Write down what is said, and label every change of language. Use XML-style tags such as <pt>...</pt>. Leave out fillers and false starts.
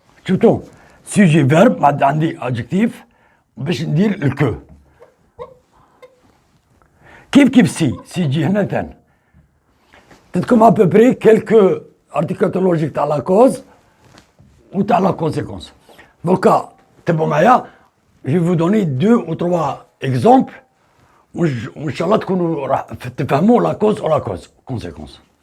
<ar>شفتوا</ar> <fr>sujet verbe</fr> <ar>بعد عندي adjectif باش ندير الكو. كيف سي يجي هنا ثاني تدكم</ar> <fr>à peu près quelques articles tautologiques</fr> <ar>تاع</ar> <fr>la cause ou</fr> <ar>تاع</ar> <fr>la conséquence.</fr> <ar>Donc تبعوا معايا</ar> <fr>je vais vous donner 2 ou 3 exemples</fr> <ar>وان شاء الله تكونوا راح تفهموا لا كوز او لا كوز كونسيكونس.</ar>